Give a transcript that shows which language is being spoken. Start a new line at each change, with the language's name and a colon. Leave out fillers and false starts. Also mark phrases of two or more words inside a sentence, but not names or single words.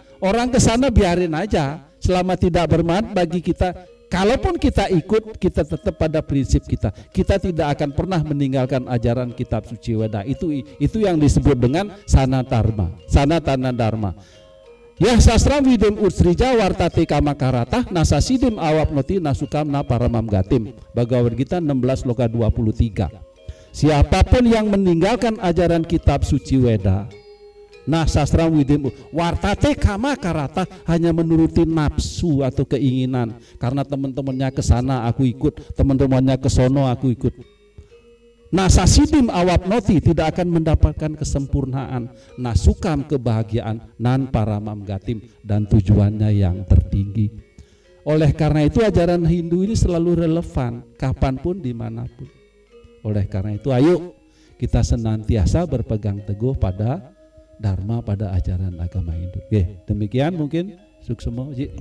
Indonesian: Orang ke sana biarin aja. Selama tidak bermanfaat bagi kita, kalaupun kita ikut, kita tetap pada prinsip kita. Kita tidak akan pernah meninggalkan ajaran kitab suci Weda. Itu yang disebut dengan Sanatana Dharma.
Sanskrit: Ya sastra widem utsrija wartate kamakarata nasasidim awapnoti nasukamna paramam gatim.
Indonesian: Bhagavad Gita 16 loka 23. Siapapun yang meninggalkan ajaran kitab suci Weda, nah
Sanskrit: sastra widem wartate kama karata,
Indonesian: hanya menuruti nafsu atau keinginan. Karena teman-temannya ke sana aku ikut, teman-temannya ke sono aku ikut.
Sanskrit: Nasasidim awapnoti,
Indonesian: tidak akan mendapatkan kesempurnaan.
Sanskrit: Nasukam, kebahagiaan, nan paramam gatim,
Indonesian: dan tujuannya yang tertinggi. Oleh karena itu ajaran Hindu ini selalu relevan kapanpun dimanapun. Oleh karena itu ayo kita senantiasa berpegang teguh pada Dharma, pada ajaran agama Hindu. Demikian mungkin suksema.